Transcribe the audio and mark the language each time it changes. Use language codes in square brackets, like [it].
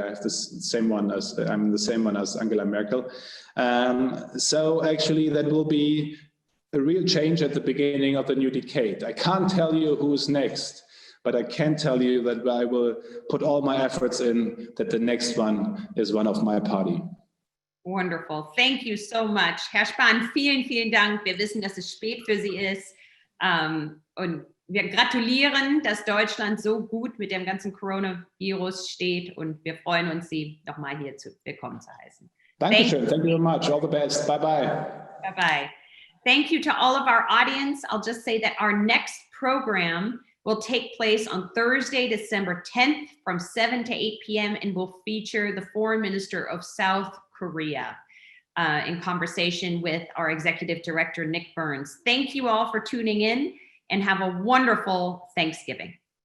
[en] I have I'm the same one as Angela Merkel. So actually, that will be a real change at the beginning of the new decade. I can't tell you who's next, but I can tell you that I will put all my efforts in that the next one is one of my party. Wonderful. Thank you so much. [de] Herr Spahn, vielen Dank. Wir wissen, dass es spät für Sie ist. Und wir gratulieren, dass Deutschland so gut mit dem ganzen Coronavirus steht. Und wir freuen uns, Sie nochmal hier willkommen zu heißen. Dankeschön. [en] Thank you very much. All the best. Bye-bye. Bye-bye. Thank you to all of our audience. I'll just say that our next program will take place on Thursday, December 10th from 7 to 8 p.m. and will feature the Foreign Minister of South Korea in conversation with our Executive Director, Nick Burns. Thank you all for tuning in, and have a wonderful Thanksgiving.